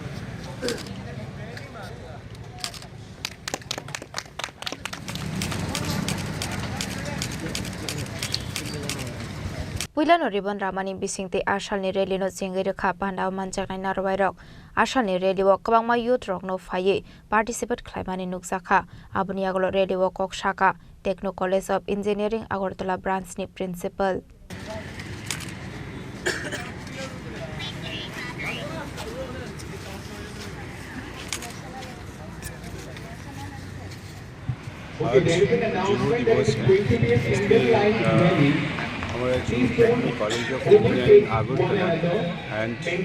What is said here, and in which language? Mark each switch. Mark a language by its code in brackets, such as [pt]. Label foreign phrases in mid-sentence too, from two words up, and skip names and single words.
[trp] Puilano ribbon ramani bisingte asalni rally no Chengjakha pandao manjaknai narwairok asalni [en] rally walk [trp] kabangma youth rok no phaye participate khlaimani nukjakha aboni agolo [en] rally walk [trp] kok saka Techno College of Engineering Agartala branch ni principal [hi] आज जुबो दिवस है हमारा जो टेक्नो कॉलेज ऑफ इंजीनियरिंग आगरतला एंड